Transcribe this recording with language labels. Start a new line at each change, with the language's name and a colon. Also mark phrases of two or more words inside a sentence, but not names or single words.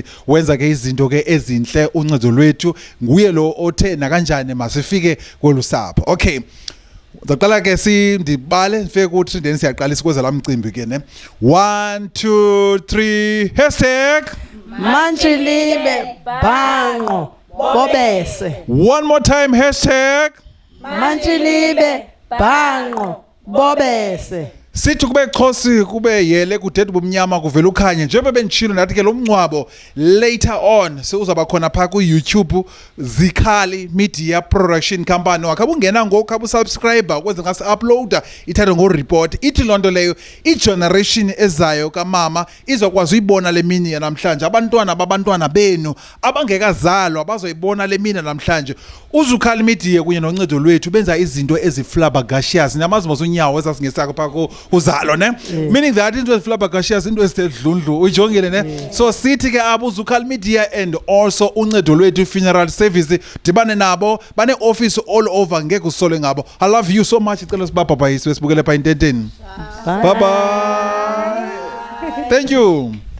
Xhosa: Wenza ke izinto ke ezinhle uncedo lwethu, nguye lo othe nakanjani masifike kwelusapho. Okay, ndaqala ke ndibale ndifike kuthi then siyaqalisa kwenza laa mcimbi ke ne.
English: 1 2 3 hashtag Mantshilibe Bhanqo Bobese. One more time, hashtag Mantshilibe Bhanqo Bobese.
Xhosa: sithi kube Xhosi kube yele kudede bomnyama kuvela ukhanye. Njengoba benditshilo ndathi ke lo mncwabo
English: later on
Xhosa: sewuzaba khona pha ku YouTube Zikhali Media Production Company. Wakhabe ungena ngoku khabe subscribe ukwenza ngasi uploader ithathe ngo report. Ithi lonto leyo igeneration ezayo kaMama izokwazi uyibona le mini namhlanje. Abantwana babantwana benu abangekazalwa bazoyibona le mini namhlanje. uZikhali Media kunye noncedo lwethu benza izinto eziflabagashiyas. Namazi mosonyawo esasingesakho pha uzalo ne, meaning that into eziflabagashiyas, into ezitedlundlu uyijongile ne. So sithi ke abo uZikhali Media
English: and also
Xhosa: uncedo lwethu
English: funeral service
Xhosa: dibane nabo, bane office
English: all over,
Xhosa: ngeke usole ngabo.
English: I love you so much.
Xhosa: Icela sibabhabhayise sibukele pha intenteni.
English: Bye bye. Thank you.